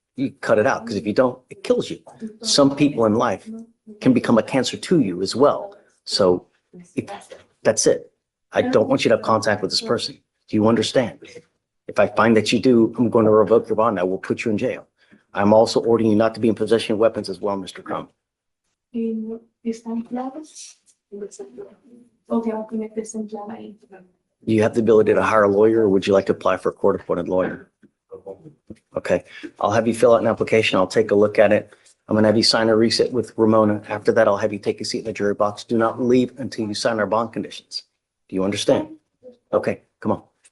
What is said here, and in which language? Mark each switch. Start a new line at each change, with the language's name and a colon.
English: You cut it out, because if you don't, it kills you. Some people in life can become a cancer to you as well. So that's it. I don't want you to have contact with this person. Do you understand? If I find that you do, I'm going to revoke your bond. I will put you in jail. I'm also ordering you not to be in possession of weapons as well, Mr. Crump.
Spanish: ¿Están claros? ¿O tengo que meterse en clave ahí?
English: You have the ability to hire a lawyer, or would you like to apply for a court-appointed lawyer? Okay, I'll have you fill out an application. I'll take a look at it. I'm gonna have you sign a receipt with Ramona. After that, I'll have you take a seat in the jury box. Do not leave until you sign our bond conditions. Do you understand? Okay, come on.